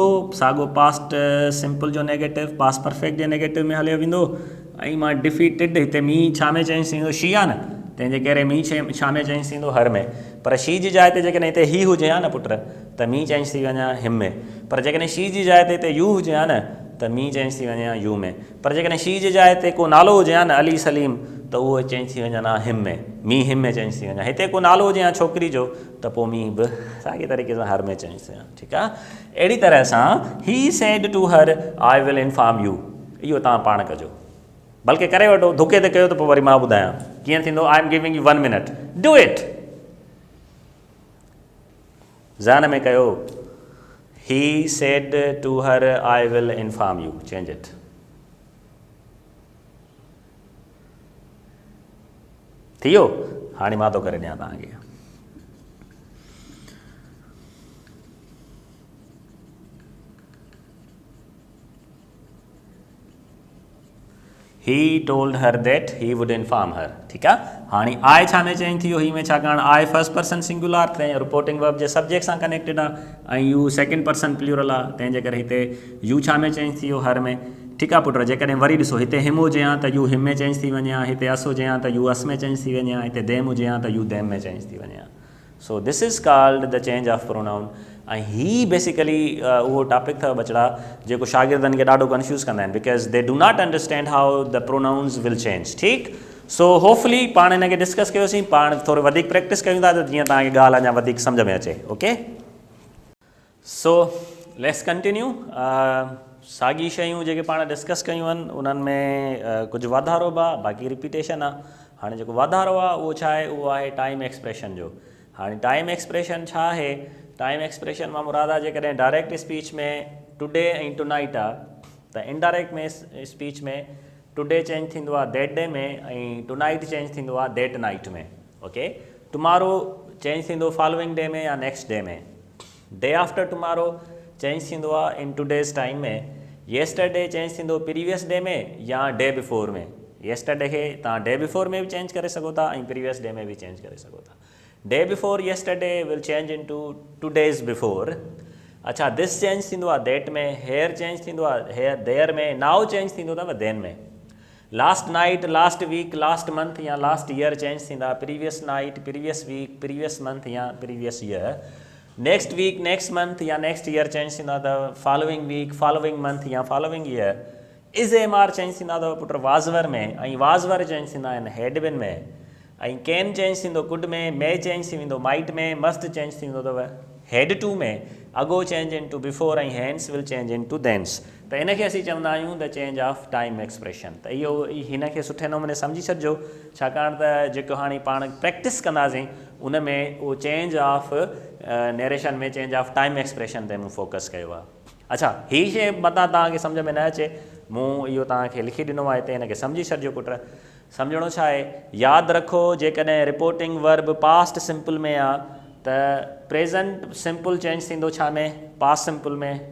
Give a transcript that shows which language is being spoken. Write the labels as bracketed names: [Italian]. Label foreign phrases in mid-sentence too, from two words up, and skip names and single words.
[Sindhi] साॻियो [English] past simple [Sindhi] जो [English] negative past perfect [Sindhi] जे नेगेटिव में हलियो वेंदो। ऐं मां डिफीटेड, हिते मी छा में चेंज थींदो? शी आहे न, तंहिंजे करे मी छा में चेंज थींदो? हर में। पर शी जी जाइ ते जेकॾहिं हिते ही हुजे हा न पुट, त मी चेंज थी वञे हा हिम में। पर जेकॾहिं शी जी जाइ ते हिते यू हुजे हा न, त मी चेंज थी वञे हा यू में। पर जेकॾहिं शी जी जाइ ते को नालो हुजे हा न, अली सलीम, त उहो चेंज थी वञनि हिम में, मी हिम में चेंज थी वञे। हिते को नालो हुजे या छोकिरी जो त पोइ मी बि साॻे तरीक़े सां हर में चेंज थी वञे, ठीकु आहे। اهڙي طرح سان [English] he said to her I will inform you, [Sindhi] इहो तव्हां पाण कजो, बल्कि करे वठो, धुके ते कयो त पोइ वरी मां ॿुधायां कीअं थींदो। [English] I am giving you 1 minute, do it. [Sindhi] ذهن ۾ ڪيو, [English] he said to her I will inform you, change it. [Sindhi] थी वियो। हाणे मां थो करे ॾियां तव्हांखे। [English] He told her that he would inform her, [Sindhi] ठीकु आहे। हाणे आई छा में चेंज थी वियो, ही में छाकाणि आई [English] first person singular [Sindhi] ते [English] reporting verb [Sindhi] जे सब्जेक्ट सां कनेक्टेड आहे ऐं यू [English] second person plural [Sindhi] आहे, तंहिंजे करे हिते यू छा में चेंज थी वियो, हर में, ठीकु आहे पुट। जेकॾहिं वरी ॾिसो हिते हिम हुजे हा त यू हिम में चेंज थी वञे हा, हिते अस हुजे हा त यू अस में चेंज थी वञे हा, हिते देम हुजे हा त यू देम में चेंज थी वञे हा। [English] so this is called the change of pronoun. [Sindhi] ऐं ही बेसिकली उहो टॉपिक अथव बचड़ा जेको शागिर्दनि खे ॾाढो कंफ्यूज़ कंदा आहिनि, [English] because they do not understand how the pronouns will change, ठीकु। so hopefully [Sindhi] पाण हिन खे डिस्कस कयोसीं, पाण थोरो वधीक प्रैक्टिस कयूं था त जीअं तव्हांखे ॻाल्हि अञा वधीक सम्झ में अचे, ओके। [English] so let's continue. [Sindhi] साॻी शयूं जेके पाण डिस्कस कयूं आहिनि उन्हनि में कुझु वाधारो बि आहे, बाक़ी रिपीटेशन आहे। हाणे जेको वाधारो आहे उहो छा आहे, उहो आहे [English] time expression [Sindhi] जो। हाणे [English] time expression [Sindhi] छा आहे, [English] time expression [Sindhi] मां मुराद आहे जेकॾहिं [English] direct speech [Sindhi] में टुडे ऐं टुनाइट आहे त इनडायरेक्ट में स्पीच में टुडे चेंज थींदो आहे [English] that day [Sindhi] में ऐं टुनाइट चेंज थींदो आहे [English] that night [Sindhi] में, ओके। टुमारो चेंज थींदो [English] following day [Sindhi] में या [English] next day [Sindhi] में। [English] day after tomorrow [Sindhi] चेंज थींदो आहे [English] in today's time [Sindhi] में। येस्टरडे चेंज थींदो [English] previous day [Sindhi] में या [English] day before [Sindhi] में। येस्टरडे खे तव्हां [English] day before [Sindhi] में बि चेंज करे सघो था ऐं [English] previous day [Sindhi] में बि चेंज करे सघो था। [English] day before yesterday will change into 2 days before. [Sindhi] अच्छा, दिस चेंज थींदो आहे दैट में, हेयर चेंज थींदो आहे [English] here there [Sindhi] में, नाउ चेंज थींदो अथव देन में। [English] last night, last week, last month या last year change थींदा, previous night, previous week, previous month या previous year. next week, next month या next year change थींदा अथव, following week, following month या following year. is am are change [Sindhi] थींदा अथव [English] put was were [Sindhi] में ऐं वाज़वर चेंज थींदा आहिनि हेडविन में। ऐं कैन चेंज थींदो कुड में, मे चेंज थी वेंदो माइट में, मस्ट चेंज थींदो अथव [English] had to [Sindhi] में, [English] ago change into before [Sindhi] ऐं [English] hence will change into thence. [Sindhi] त इन खे असीं चवंदा आहियूं [English] the change of time expression. [Sindhi] त इहो हिन खे सुठे नमूने सम्झी छॾिजो, छाकाणि त जेको हाणे पाण प्रैक्टिस कंदासीं उन में उहो [English] change of narration [Sindhi] में [English] change of time expression [Sindhi] ते मूं फोकस कयो आहे। अच्छा, हीअ शइ मतां तव्हांखे सम्झ में न अचे, मूं इहो तव्हांखे लिखी ॾिनो आहे हिते, हिन खे सम्झी छॾिजो पुट। सम्झणो छा आहे, यादि रखो जेकॾहिं [English] reporting verb past simple [Sindhi] में आहे त [English] present simple change [Sindhi] थींदो छा में, [English] past simple [Sindhi] में।